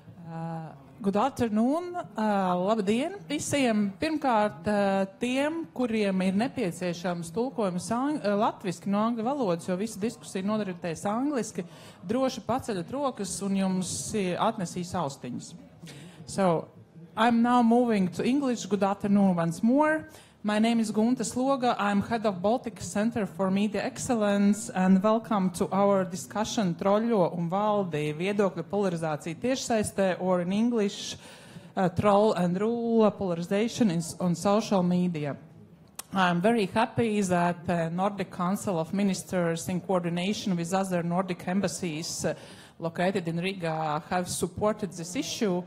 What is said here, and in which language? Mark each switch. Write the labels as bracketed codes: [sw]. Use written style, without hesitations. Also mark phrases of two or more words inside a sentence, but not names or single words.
[en] Good afternoon, [lv] labdien visiem. Pirmkārt, tiem, kuriem ir nepieciešams tulkojums latviski no angļu valodas, jo visa diskusija noritēs angliski, droši paceļat rokas un jums atnesīs austiņas. [en] So, I'm now moving to English. Good afternoon once more. My name is Gunta Sloga. I'm head of Baltic Center for Media Excellence, and welcome to our discussion Troļļo un valdi viedokļu polarizācija tiešsaistē, or in English, Troll and Rule, Polarization on social media. I'm very happy that the Nordic Council of Ministers, in coordination with other Nordic embassies located in Riga, have supported this issue.